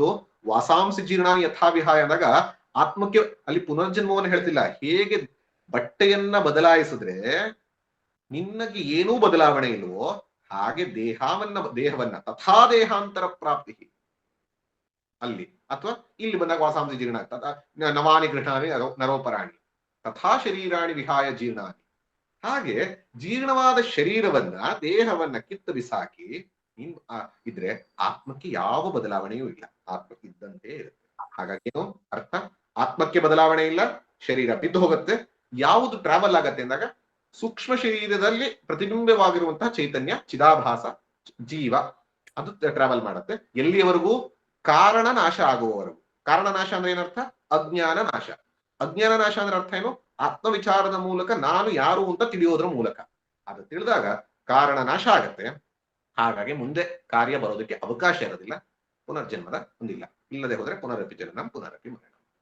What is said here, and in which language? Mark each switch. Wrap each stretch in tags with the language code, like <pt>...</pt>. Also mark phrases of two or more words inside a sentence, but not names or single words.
<sa>ವಾಸಾಂಸಿ ಜೀರ್ಣ ಯಥಾವಿಹಾಯ</sa> <kn>ಅಂದಾಗ ಆತ್ಮಕ್ಕೆ ಅಲ್ಲಿ ಪುನರ್ಜನ್ಮವನ್ನು ಹೇಳ್ತಿಲ್ಲ. ಹೇಗೆ ಬಟ್ಟೆಯನ್ನ ಬದಲಾಯಿಸಿದ್ರೆ ನಿನ್ನಗೆ ಏನೂ ಬದಲಾವಣೆ ಇಲ್ವೋ ಹಾಗೆ ದೇಹವನ್ನ</kn> <sa>ತಥಾ ದೇಹಾಂತರ ಪ್ರಾಪ್ತಿ</sa> <kn>ಅಲ್ಲಿ, ಅಥವಾ ಇಲ್ಲಿ ಬಂದಾಗ</kn> <sa>ವಾಸಾಂಸಿ ಜೀರ್ಣ ನವಾನಿ ಗೃಹಾನಿ ನರೋಪರಾಣಿ ತಥಾ ಶರೀರಾಣಿ ವಿಹಾಯ ಜೀರ್ಣಾನಿ.</sa> <kn>ಹಾಗೆ ಜೀರ್ಣವಾದ ಶರೀರವನ್ನ ದೇಹವನ್ನ ಕಿತ್ತು ಬಿಸಾಕಿ ಇದ್ರೆ ಆತ್ಮಕ್ಕೆ ಯಾವ ಬದಲಾವಣೆಯೂ ಇಲ್ಲ, ಆತ್ಮ ಇದ್ದಂತೆ ಇರುತ್ತೆ. ಹಾಗಾಗಿ ಏನು ಅರ್ಥ? ಆತ್ಮಕ್ಕೆ ಬದಲಾವಣೆ ಇಲ್ಲ, ಶರೀರ ಬಿದ್ದು ಹೋಗುತ್ತೆ. ಯಾವುದು ಟ್ರಾವೆಲ್ ಆಗತ್ತೆ ಅಂದಾಗ ಸೂಕ್ಷ್ಮ ಶರೀರದಲ್ಲಿ ಪ್ರತಿಬಿಂಬವಾಗಿರುವಂತಹ ಚೈತನ್ಯ ಚಿದಾಭಾಸ ಜೀವ ಅದು ಟ್ರಾವೆಲ್ ಮಾಡುತ್ತೆ. ಎಲ್ಲಿಯವರೆಗೂ? ಕಾರಣ ನಾಶ ಆಗುವವರೆಗೂ. ಕಾರಣ ನಾಶ ಅಂದ್ರೆ ಏನರ್ಥ? ಅಜ್ಞಾನ ನಾಶ. ಅಜ್ಞಾನ ನಾಶ ಅಂದ್ರೆ ಅರ್ಥ ಏನು? ಆತ್ಮವಿಚಾರದ ಮೂಲಕ ನಾನು ಯಾರು ಅಂತ ತಿಳಿಯೋದ್ರ ಮೂಲಕ. ಅದು ತಿಳಿದಾಗ ಕಾರಣ ನಾಶ ಆಗತ್ತೆ. ಹಾಗಾಗಿ ಮುಂದೆ ಕಾರ್ಯ ಬರೋದಕ್ಕೆ ಅವಕಾಶ ಇರೋದಿಲ್ಲ, ಪುನರ್ಜನ್ಮದ ಹೊಂದಿಲ್ಲ.</kn> <sa>ಇಲ್ಲದೆ ಹೋದ್ರೆ ಪುನರಪಿ ಜನನಂ ಪುನರಪಿ ಮರಣ.</sa>